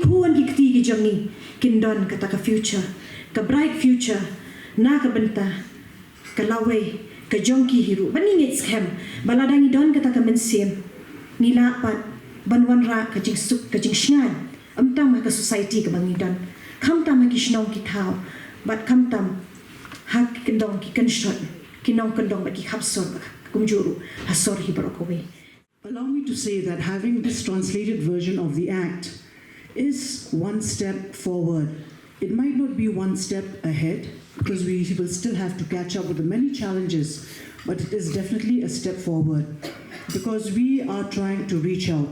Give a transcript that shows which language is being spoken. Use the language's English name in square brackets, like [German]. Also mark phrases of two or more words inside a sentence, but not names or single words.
[Khasi] kuan ki kti ki jongi Kyndon ka ta ka future ka [English] bright future [Khasi] na ka banta ka lawe ka jongki hiru ban ni ngit scam baladang ni don ka ta ka mensem ni la pat ban wan ra ka jing suk ka jing shngan amtang ma ka society ka bangi don kam tam ki shnong ki thao bat kam tam hak Kyndon ki kanshot ki nong Kyndon ba ki khapsor kumjuru hasor hi barokowe. [English] Allow me to say that having this translated version of the Act is one step forward. It might not be one step ahead because we will still have to catch up with the many challenges, but it is definitely a step forward because we are trying to reach out.